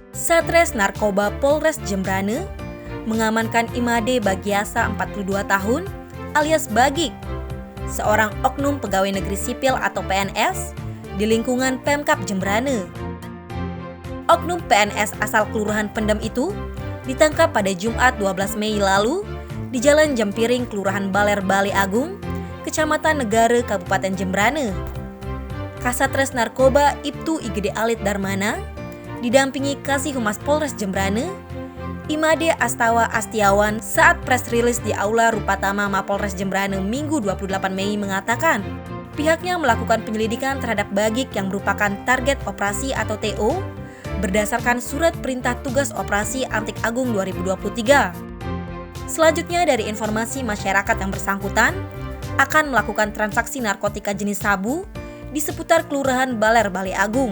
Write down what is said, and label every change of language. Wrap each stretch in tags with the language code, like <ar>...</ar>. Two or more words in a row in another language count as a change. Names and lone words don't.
<id>Satres Narkoba Polres Jembrane mengamankan Imade Bagiasa 42 tahun alias Bagik, seorang oknum pegawai negeri sipil atau PNS di lingkungan Pemkab Jembrane. Oknum PNS asal Kelurahan Pendem itu ditangkap pada Jumat 12 Mei lalu di Jalan Jampiring, Kelurahan Baler, Bale Agung, Kecamatan Negara, Kabupaten Jembrane. Kasatres Narkoba Ibtu Igede Alit Darmana didampingi Kasih Humas Polres Jembrane, Imade Astawa Astiawan saat press release di Aula Rupatama Mapolres Jembrane Minggu 28 Mei mengatakan pihaknya melakukan penyelidikan terhadap Bagik yang merupakan target operasi atau TO berdasarkan Surat Perintah Tugas Operasi Antik Agung 2023. Selanjutnya dari informasi masyarakat yang bersangkutan akan melakukan transaksi narkotika jenis sabu di seputar Kelurahan Baler, Bale Agung.</id>